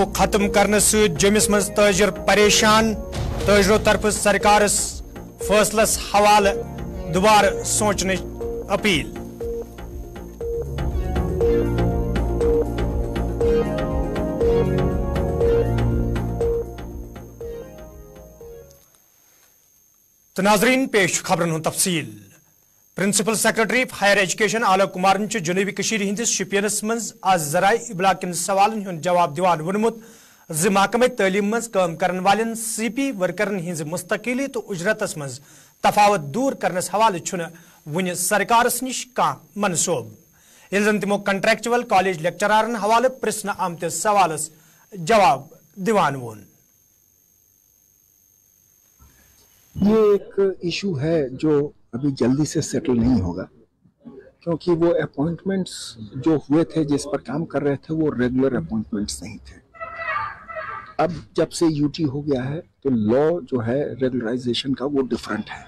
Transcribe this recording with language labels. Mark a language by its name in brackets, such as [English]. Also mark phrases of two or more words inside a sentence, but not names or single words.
[Kashmiri] खत्म करने जमिस मज ताजिर परेशान ताजरों तरफ सरकार फैसलस हवाले दोबारा सोचने अपील। तो नाजरीन पेश खबरन हुंद तफसील। [English] principal secretary higher education [Kashmiri] आलोक कुमार जनूबी कशीर हिंदिस शुपियनस मज आज जराए इबलाग किन सवालन हुंद जवाब दिवान वोनमुत ज महकमे तालीम मज [Hindi] काम करने वाले [Kashmiri] CP वर्करन हिंज मुस्तकिली तो उजरतस मज तफावत दूर करनस हवाले छुन वुन सरकारस निश कां मनसूब यिल जन तिमो [English] contractual college [Kashmiri] लेक्चररन हवाले प्रश्न आमतिस सवालस जवाब दिवान वोन। [Hindi] ये एक इशू है जो अभी जल्दी से सेटल नहीं होगा, क्योंकि वो अपॉइंटमेंट्स जो हुए थे जिस पर काम कर रहे थे वो [English] regular appointments [Hindi] नहीं थे। अब जब से UT हो गया है तो लॉ जो है रेगुलराइजेशन का वो डिफरेंट है।